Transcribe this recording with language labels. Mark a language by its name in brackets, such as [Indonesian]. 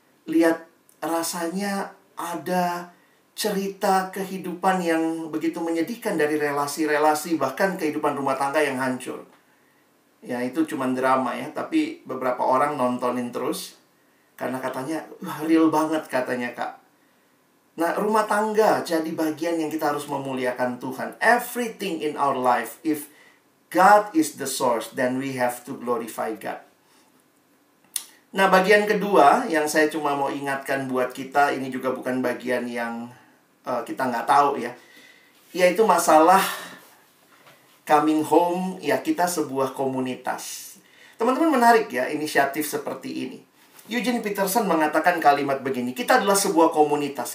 [Indonesian] Lihat rasanya ada cerita kehidupan yang begitu menyedihkan dari relasi-relasi, bahkan kehidupan rumah tangga yang hancur. Ya itu cuma drama ya, tapi beberapa orang nontonin terus karena katanya wah, real banget katanya kak. Nah, rumah tangga jadi bagian yang kita harus memuliakan Tuhan. [English] Everything in our life, if God is the source, then we have to glorify God. [Indonesian] Nah, bagian kedua yang saya cuma mau ingatkan buat kita, ini juga bukan bagian yang kita nggak tahu ya. yaitu masalah coming home, ya kita sebuah komunitas. Teman-teman, menarik ya inisiatif seperti ini. Eugene Peterson mengatakan kalimat begini, kita adalah sebuah komunitas.